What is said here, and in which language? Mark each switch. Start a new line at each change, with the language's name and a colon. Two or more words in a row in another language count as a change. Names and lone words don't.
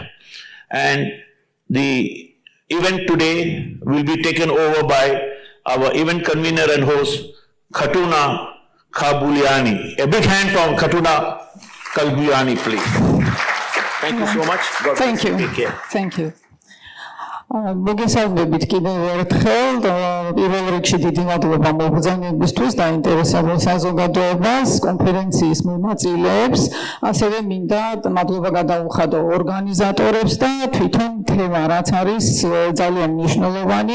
English: And the event today will be taken over by our event convener and host, Khatuna Khabuliani. A big hand from Khatuna Khabuliani, please. Thank you so much. God Thank you. Take care. Thank you.
Georgian: მოგესალმებით კიდევ ერთხელ პირველ რიგში დიდი მადლობა მობრძანებისთვის და ინტერესებულ საზოგადოებას, კონფერენციის მონაწილეებს, ასევე მინდა მადლობა გადაუხადო ორგანიზატორებს და თვითონ თემა, რაც არის ძალიან მნიშვნელოვანი.